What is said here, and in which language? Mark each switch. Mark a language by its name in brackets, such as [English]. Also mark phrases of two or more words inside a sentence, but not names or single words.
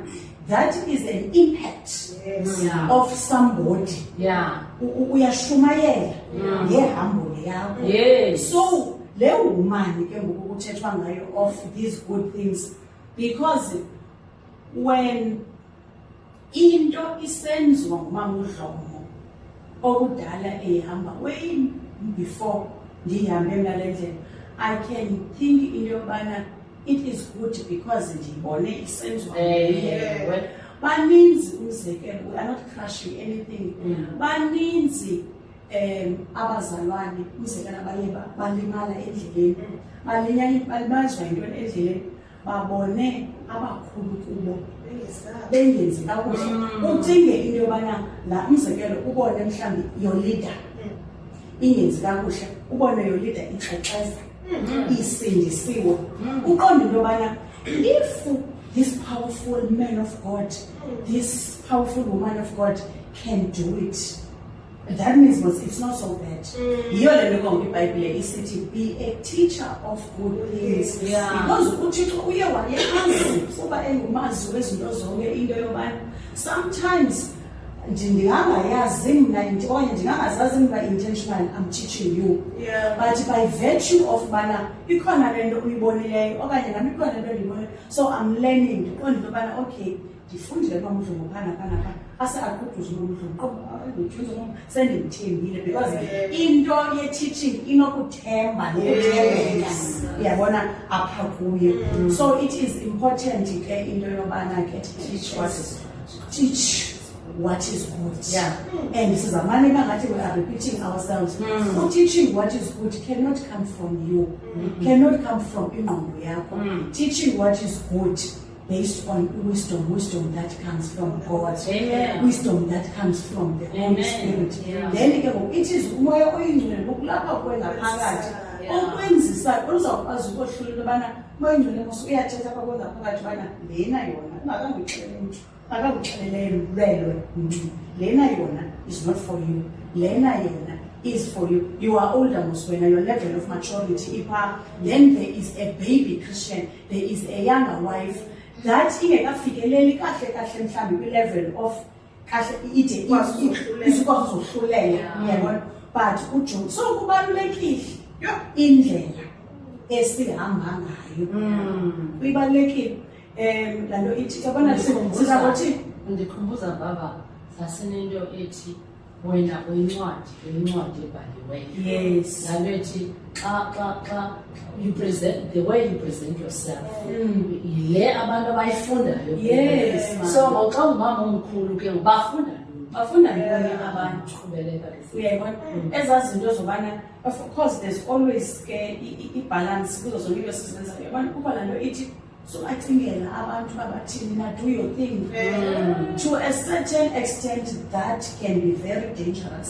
[English] That is an impact of somebody. Yeah. [Xhosa] Uyashumayela ngehambo yakho. [English] Yes. [Xhosa] So le woman ke ngoku kuthethwa ngayo [English] of these good things, because when [Xhosa] into isenziwa ngumama uDlomo okudala ehamba [English] way before [Xhosa] ndihambe mina le ndlela, [English] I can think [Xhosa] into yobana [English] it is good because [Xhosa] ndibone isenziwa baninzi umzekelo. [English] We are not crushing anything. [Xhosa] Baninzi abazalwane umzekelo abaye balimala endleleni, balibazwa into endleleni, babone abakhulu kubo bengenzi kakuhle. Ucinge into yobana la umzekelo ubone mhlambi [English] your leader [Xhosa] ingenzi kakuhle, ubone [English] your leader [Xhosa] ixexeza isindisiwe, uqonde into yobana [English] if this powerful man of God, this powerful woman of God can do it, that means it's not so bad. [Xhosa] Yiyo le nto konke iBhayibhile isithi [English] be a teacher of good things. [Xhosa] Because uThixo uye wayeyazi kuba engumazi wezinto zonke into yobana sometimes ndingangayazi mna okanye ndingangazazi mna [English] intentionally I'm teaching you, but by virtue of [Xhosa] bana ikhona le nto uyibonileyo okanye nami ikhona le nto ndiyibonileyo, [English] so I'm learning [Xhosa] ndiqonde into yobana okay ndifundile kwa mdlungu phana ase aquduze umdlungu sendimthembile, because into ye-teaching inokuthemba nokuthembeka uyabona apha kuye. [English] So it is important [Xhosa] ke into yobana [English] ke teach what is good. And [Xhosa] sizamane bangathi [English] we are repeating ourselves. Teaching what is good cannot come from you, cannot come from [Xhosa] ingqondo yakho. [English] Teaching what is good based on wisdom that comes from God. Wisdom that comes from the Holy Spirit. [Xhosa] Then it is umoya oyingcwele lokulapha kwengaphakathi okwenzisa uzawukwazi ukohlula ubana umoya oyingcwele mos uyathetha apha kwengaphakathi ubana lena yona ungakangixelele umuntu, akangixelele lena yona [English] is not for you, [Xhosa] lena yona [English] is for you. You are older [Xhosa] mos wena, [English] your level of maturity ipha. Then there is a baby Christian, there is a younger wife that [Xhosa] ingekafikeleli kahle mhlambi [English] kwi-level of [Xhosa] kahle ide isikwazi ukuhlulela, uyabona. But uJohn, so kubalulekile indlela esihamba ngayo, kubalulekile la nto ithi yabona sizakuthi ndikhumbuza baba sasinento ethi wena uyincwadi ebhaliweyo. [English] Yes. [Xhosa] La nto ethi xa [English] you present, the way you present yourself [Xhosa] yile abantu abayifundayo. [English] Yes. [Xhosa] So xa ungumama omkhulu ke bafunda ntoni abantu? Qhubeleka uyayibona ezaa zinto zobana [English] of course there's always [Xhosa] ke i-balance kuzo zonke into esizenzayo. Uyabona kuba la nto ithi so acingela abantu abathini na [English] do your thing to a certain extent that can be very dangerous.